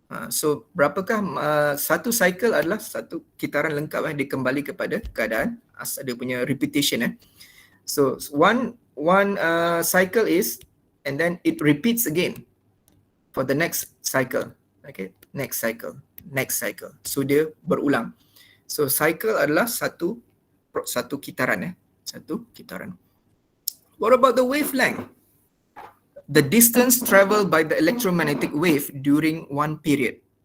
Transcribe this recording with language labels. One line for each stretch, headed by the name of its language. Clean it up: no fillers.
Malay: So berapakah satu cycle adalah satu kitaran lengkap dia kembali kepada keadaan dia punya repetition.
English: So one cycle is, and then it repeats again for the next cycle. Okay, next cycle. So
Malay: dia berulang. So cycle adalah satu kitaran. Satu kitaran.
English: What about the wavelength? The distance traveled by the electromagnetic wave during one period.